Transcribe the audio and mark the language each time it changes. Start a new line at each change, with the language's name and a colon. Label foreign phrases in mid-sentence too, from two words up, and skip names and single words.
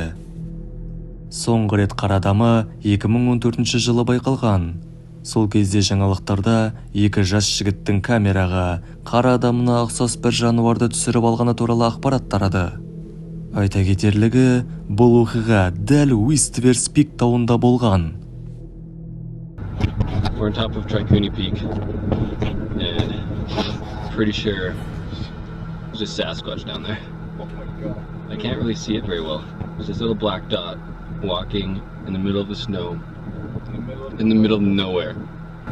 Kazakh: Соңғы рет қар адамы 2014 жылы байқалған. Сол кезде жаңалықтарда 2 жас жігіттің камераға қар адамына ұқсас бір жануарды түсіріп алғаны туралы ақпарат тарады. Айта кетерлігі, бұл оқиға дәл Уистверс Пик тауында болған.
English: We're on top of Tricuni Peak, and pretty sure there's a Sasquatch down there. I can't really see it very well. There's this little black dot walking in the middle of the snow, in the middle of nowhere.